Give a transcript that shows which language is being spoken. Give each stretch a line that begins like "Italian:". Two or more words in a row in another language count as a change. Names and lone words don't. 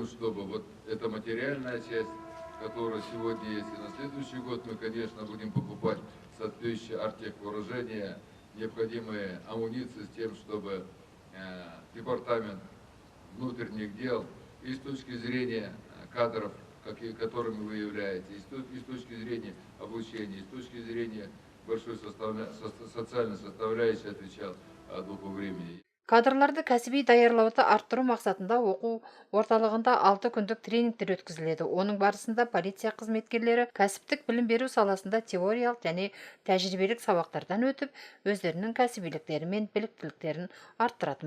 Russian: чтобы вот эта материальная часть, которая сегодня есть, и на следующий год мы, конечно, будем покупать соответствующее артехвооружение, необходимые амуниции, с тем, чтобы департамент внутренних дел и с точки зрения кадров, которыми вы являетесь, и с точки зрения обучения, и с точки зрения большой социальной составляющей отвечал духу времени.
Kazakh: Кадрларды кәсіби даярлауды арттыру мақсатында оқу орталығында 6 күндік тренингтер өткізіледі. Оның барысында полиция қызметкерлері кәсіптік білім беру саласында теориялық және тәжірибелік сабақтардан өтіп, өздерінің кәсібиліктері мен біліктіліктерін арттыратын болады.